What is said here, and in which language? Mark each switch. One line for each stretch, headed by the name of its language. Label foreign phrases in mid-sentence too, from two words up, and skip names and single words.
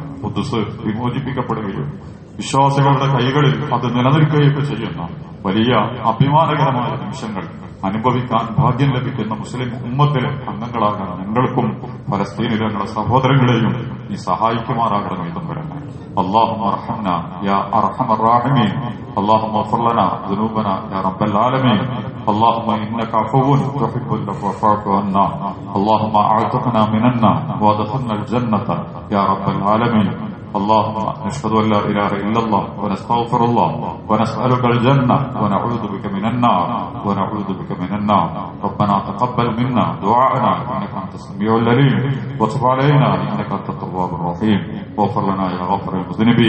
Malayalam: ഖുദ്സ് വിമോചിപ്പിക്കപ്പെടുകയും വിശ്വാസികളുടെ കൈകളിൽ അത് നിലനിൽക്കുകയൊക്കെ ചെയ്യുന്ന വലിയ അഭിമാനകരമായ നിമിഷങ്ങൾ അനുഭവിക്കാൻ ഭാഗ്യം ലഭിക്കുന്ന മുസ്ലിം ഉമ്മത്തിലെ അംഗങ്ങളാകാൻ ഞങ്ങൾക്കും ഫലസ്തീനിലെ ഞങ്ങളുടെ സഹോദരങ്ങളെയും നീ സഹായിക്കുമാറാകണമേ തമ്പുരാനെ.
Arabic: اللهم ارحمنا يا ارحم الراحمين. اللهم اغفر لنا ذنوبنا يا رب العالمين. اللهم انك عفو تحب العفو فاعف عنا. اللهم اعتقنا من النار وادخلنا الجنة يا رب العالمين. اللهم نشهد ان لا اله الا الله ونستغفر الله ونسالك الجنه ونعوذ بك من النار ربنا تقبل منا دعاءنا انك انت السميع العليم وتب علينا انك انت التواب الرحيم واغفر لنا يا غافر المذنبين.